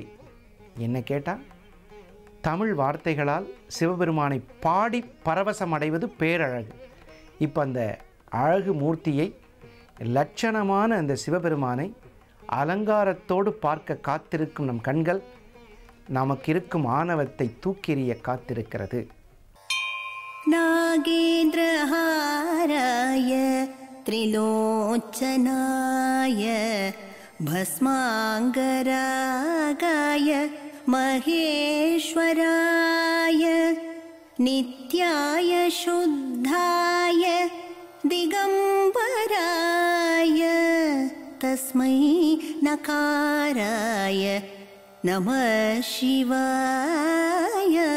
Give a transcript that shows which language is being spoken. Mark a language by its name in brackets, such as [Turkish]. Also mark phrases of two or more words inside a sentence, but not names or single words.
[Tamil] என்ன கேட்டால், தமிழ் வார்த்தைகளால் சிவபெருமானை பாடி பரவசம் அடைவது பேரழகு. இப்போ அந்த அழகு மூர்த்தியை, லட்சணமான அந்த சிவபெருமானை அலங்காரத்தோடு பார்க்க காத்திருக்கும் நம் கண்கள் நமக்கு இருக்கும் ஆணவத்தை தூக்கெறிய காத்திருக்கிறது. [Sanskrit] नागेन्द्रहाराय त्रिलोचनाय भस्माङ्गरागाय महेश्वराय नित्याय शुद्धाय दिगम्बराय तस्मै नकाराय नमः शिवाय।